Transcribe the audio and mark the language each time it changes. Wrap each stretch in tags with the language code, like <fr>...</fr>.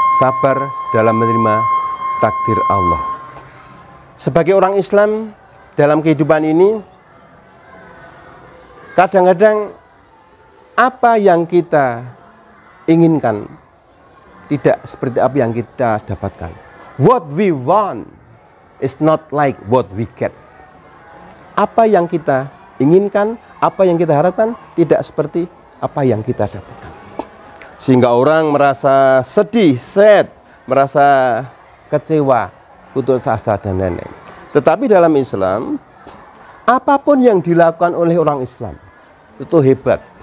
<id>Sabar dalam menerima takdir Allah. Sebagai orang Islam dalam kehidupan ini, kadang-kadang apa yang kita inginkan tidak seperti apa yang kita dapatkan.</id> <en>What we want is not like what we get.</en> <id>Apa yang kita inginkan, apa yang kita harapkan tidak seperti apa yang kita dapatkan. Sehingga orang merasa sedih, sad, merasa kecewa, putus asa dan lain-lain. Tetapi dalam Islam, apapun yang dilakukan oleh orang Islam itu hebat.</id>